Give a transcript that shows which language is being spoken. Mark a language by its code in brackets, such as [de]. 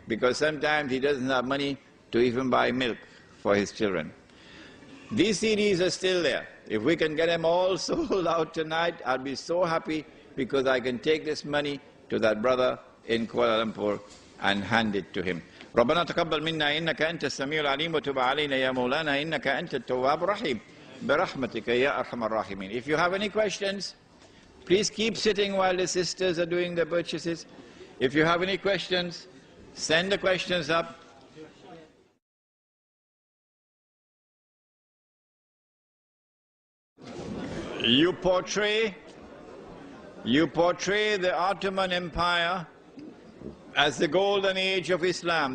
[en] Because sometimes he doesn't have money to even buy milk for his children. These CDs are still there. If we can get them all sold out tonight, I'll be so happy, because I can take this money to that brother in Kuala Lumpur and hand it to him. [ar] ربنا تقبل منا إنك أنت السميع العليم وتب علينا يا مولانا إنك أنت التواب الرحيم برحمتك يا أرحم الراحمين. [en] If you have any questions, please keep sitting while the sisters are doing their purchases. If you have any questions, send the questions up. You portray the Ottoman Empire as the golden age of Islam.